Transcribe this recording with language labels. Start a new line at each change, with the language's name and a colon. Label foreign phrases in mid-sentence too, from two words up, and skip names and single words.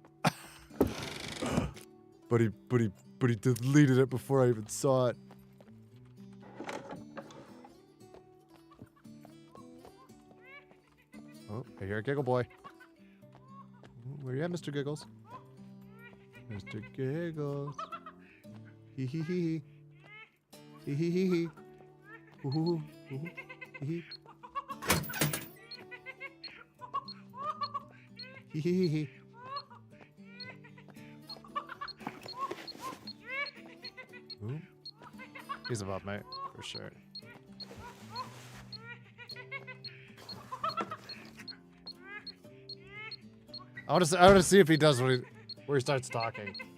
English: but he deleted it before I even saw it. Oh, I hear a Giggle Boy. Where you at, Mr. Giggles? Mr. Giggles. Hee hee hee. Hee hee hee hee. Ooh hoo hoo. Hee hee. Hee hee hee hee. Ooh. He's above me, for sure. I want to see if he does where he starts talking.